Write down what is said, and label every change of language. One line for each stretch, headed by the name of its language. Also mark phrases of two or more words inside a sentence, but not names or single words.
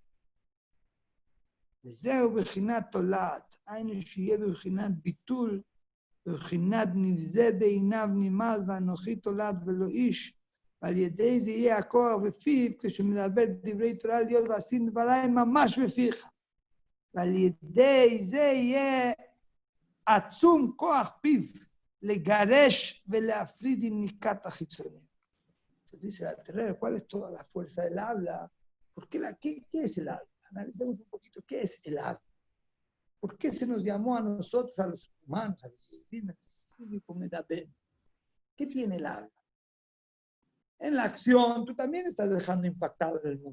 Hebrew: וזהו בחינת תולעת, היינו שיהיה בבחינת ביטול, בבחינת נבזה בעיניו נמאז ואנוכי תולעת ולא איש, ועל ידי זה יהיה הכוח בפיו, כשמדבר דברי תורה להיות ועשים דבריי ממש בפיך. ועל ידי זה יהיה עצום כוח פיו, לגרש ולהפריד יניקת החיצונים.
Spanish: Dice, ¿cuál es toda la fuerza del habla? ¿Qué es el habla? Analicemos un poquito, ¿qué es el habla? ¿Por qué se nos llamó a nosotros, a los humanos, a los indígenas? ¿Qué tiene el habla? En la acción, tú también estás dejando impactado en el mundo.